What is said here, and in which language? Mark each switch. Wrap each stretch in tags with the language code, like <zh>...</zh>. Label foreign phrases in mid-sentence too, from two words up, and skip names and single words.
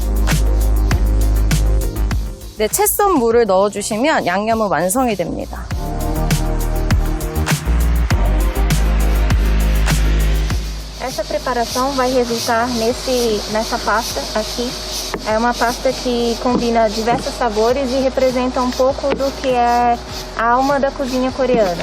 <ko>네, 채 썬 물을 넣어주시면 양념은 완성이 됩니다.</ko> <pt>Essa preparação vai resultar nessa pasta aqui. É uma pasta que combina diversos sabores e representa um pouco do que é a alma da cozinha coreana.</pt>